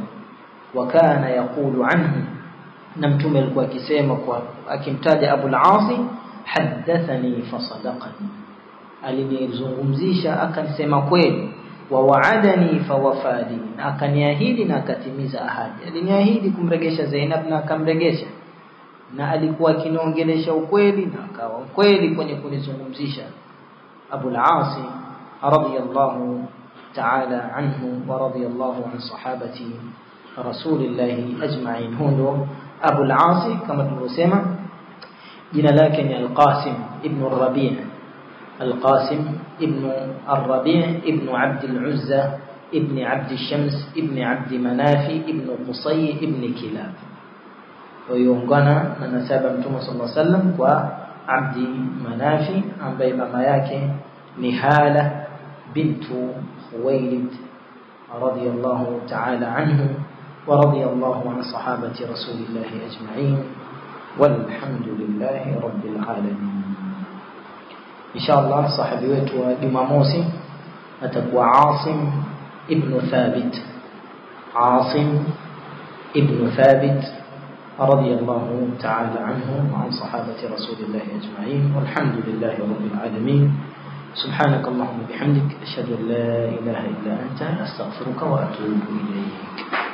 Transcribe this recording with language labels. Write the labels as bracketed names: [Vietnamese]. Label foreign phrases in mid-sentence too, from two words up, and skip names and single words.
[Arabic] وكان يقول عنه, [Swahili] na Mtume alikuwa akisema kwa akimtaja Abu al-Aas, [Arabic] حدثني فصدقني, [Swahili] alinizungumzisha akanisema kweli. [Arabic] ووعدني فوفى, [Swahili] akaniahidi na akatimiza ahadi. Aliniahidi kumregesha Zainab na akamregesha, na alikuwa akiongelesha ukweli na akawa kweli kwenye kunizungumzisha. [Arabic] Abu al-Aas رضي الله تعالى عنه ورضي الله عن صحابة رسول الله أجمعين. [Swahili] Huyo Abu al-Aas kama tulivyosema jina lake ni Al-Qasim ibn al-Rabi', Al-Qasim ibn al-Rabi' ibn Abd al-Uzza ibn Abd al-Shams ibn Abd Manaf ibn Qusay ibn Kilab. Wayoungana na nasaba Mtume [Arabic] صلى الله عليه وسلم [Swahili] kwa Abd Manaf ambaye mama yake ni Hala bintu Khuwailid [Arabic] رضي الله تعالى عنه ورضي الله عن صحابة رسول الله أجمعين والحمد لله رب العالمين. [Swahili] Inshallah sahabi wetu wa Jumamosi atakuwa Asim ibn Thabit, Asim ibn Thabit [Arabic] رضي الله تعالى عنه وعن صحابة رسول الله أجمعين والحمد لله رب العالمين. سبحانك اللهم وبحمدك أشهد أن لا إله إلا أنت أستغفرك وأتوب إليك.